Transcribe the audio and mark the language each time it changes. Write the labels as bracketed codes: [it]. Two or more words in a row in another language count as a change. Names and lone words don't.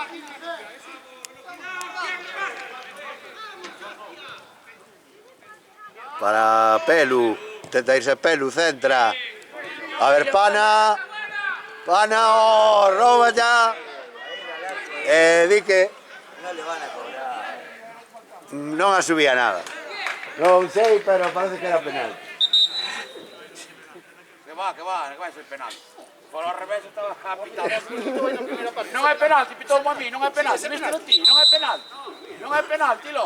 [es] Para Pelu. Intenta irse Pelu, centra. A ver, Pana. Pana, oh, roba ya. Di que No le van a cobrar. [gl] non asubía nada. Non sei, pero parece que era penal. Que vai ser penal. Por ao revés estaba a pitar. Non é penalti, pitou a mí, non é penalti. Viste ti, non é penalti. Non é penalti, lo.